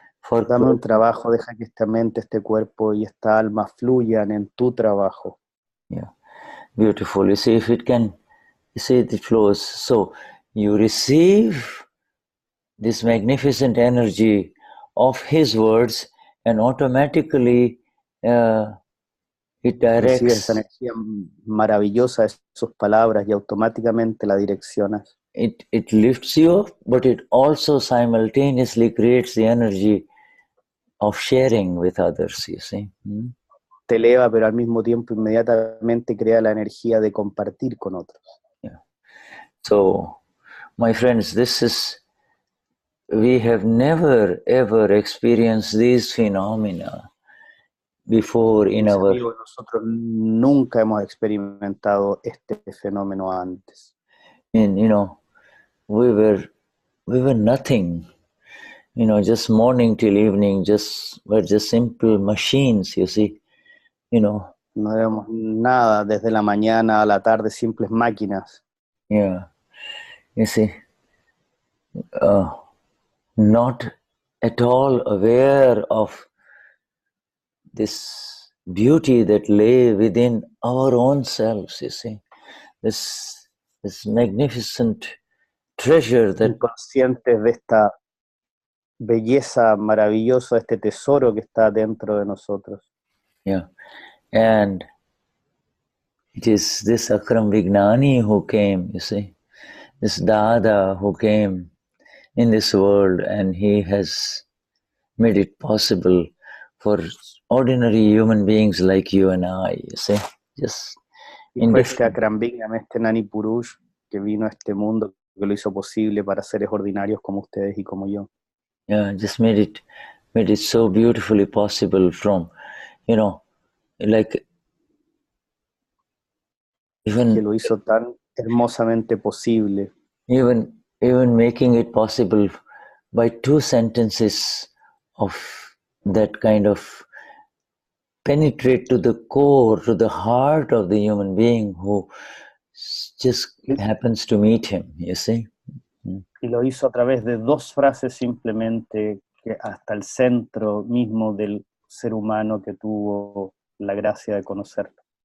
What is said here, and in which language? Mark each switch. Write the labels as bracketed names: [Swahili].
[Spanish] Dame un trabajo, deja que esta mente, este cuerpo y esta alma fluyan en tu trabajo. [English] Yeah, beautiful. You see, if it can, you see, it flows. So you receive this magnificent energy of his words, and automatically it directs. [Spanish] Recibes esa energía maravillosa de sus palabras y automáticamente la direccionas. [English] It lifts you up, but it also simultaneously creates the energy of sharing with others, you see. [Spanish] Te eleva, pero al mismo tiempo inmediatamente crea la energía de compartir con otros. [English] Yeah. So, my friends, we have never ever experienced these phenomena before in our. [Spanish] Nosotros nunca hemos experimentado este fenómeno antes. [English] And we were nothing. Just morning till evening, we're just simple machines, you see. [Spanish] No éramos nada desde la mañana a la tarde, simples máquinas. [English] Yeah, you see, not at all aware of this beauty that lay within our own selves, you see. This magnificent treasure that. [Spanish] Inconscientes de esta belleza maravillosa, este tesoro que está dentro de nosotros. [English] Yeah, and it is this Akram Vignani who came, you see, this Dada who came in this world, and he has made it possible for ordinary human beings like you and I, you see, just [Spanish] in este Akram Vignan, este Gnani Purush que vino a este mundo, que lo hizo posible para seres ordinarios como ustedes y como yo. [English] Yeah, just made it so beautifully possible from, like even [Spanish] que lo hizo tan hermosamente posible. [English] Even making it possible by 2 sentences of that kind of penetrate to the core, to the heart of the human being who just happens to meet him, you see. [Spanish] Y lo hizo a través de 2 frases simplemente que hasta el centro mismo del ser humano que tuvo la gracia de conocerlo.